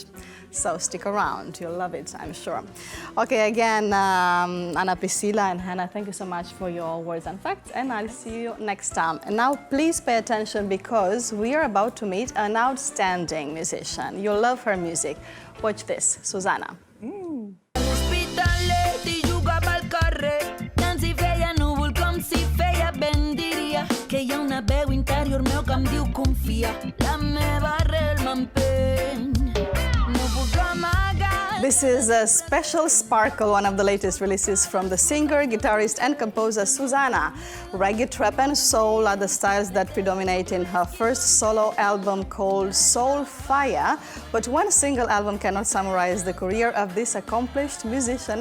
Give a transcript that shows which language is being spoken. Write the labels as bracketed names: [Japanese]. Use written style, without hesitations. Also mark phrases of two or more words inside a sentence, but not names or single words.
[English] So stick around, you'll love it, I'm sure. Okay, again, Anna, Priscilla, and Hannah, thank you so much for your words and facts, and I'll see you next time. And now please pay attention because we are about to meet an outstanding musician. You'll love her music. Watch this, Suzanna. [Catalan] L'hospitalet jugava al carrer, tant si feia núvol com si feia vent, diria que hi ha una veu interior meu que em diu confia, la meva arrel m'empeny, no puc amagar. [English] This is a special sparkle, one of the latest releases from the singer, guitarist, and composer Suzanna. Reggae, trap, and soul are the styles that predominate in her first solo album called Soul Fire. But one single album cannot summarize the career of this accomplished musician.